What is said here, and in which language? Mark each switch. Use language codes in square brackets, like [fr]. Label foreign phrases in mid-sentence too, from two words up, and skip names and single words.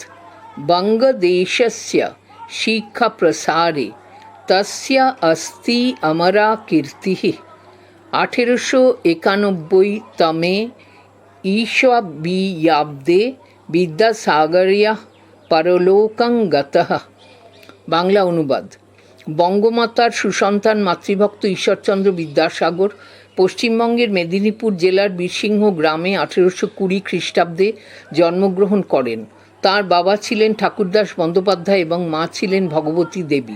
[sa] बंगदेशस्य शिक्षाप्रसारे तस्य अस्ति अमरा कीर्तिः। 1891 तमे ईशबीयाब्दे विद्यासागरः परलोकं गतः। [bn] বাংলা অনুবাদ। বঙ্গমাতার সুসন্তান মাতৃভক্ত ঈশ্বরচন্দ্র বিদ্যাসাগর পশ্চিমবঙ্গের মেদিনীপুর জেলার বীরসিংহ গ্রামে 1820 খ্রিস্টাব্দে জন্মগ্রহণ করেন। তার বাবা ছিলেন ঠাকুরদাস বন্দ্যোপাধ্যায় এবং মা ছিলেন ভগবতী দেবী।